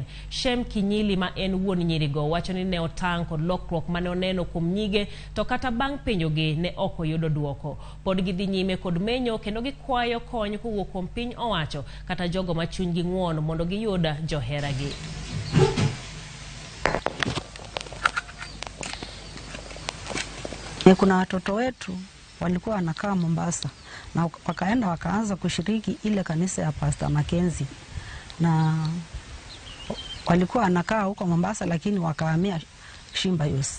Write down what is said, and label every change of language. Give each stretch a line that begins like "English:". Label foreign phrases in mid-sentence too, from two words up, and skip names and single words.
Luo (Kenya and Tanzania): Shem Kinyili ma en wuon nyirigo wacho ni ne otang' kod lokruok mane oneno kuom nyige to kata bang' penjogi ne oko yudo duoko. Pod gidhi nyime kod menyo kendo gikwayo kony kowuok kuom piny owacho kata jogo ma chunygi ng'uon mondo giyud joheragi.
Swahili: Kuna watoto wetu walikuwa wanakaa Mombasa na wakaenda wakaanza kushiriki ile kanisa ya Pastor Mackenzie, na walikuwa wanakaa huko Mombasa lakini wakahamia Shimbayos.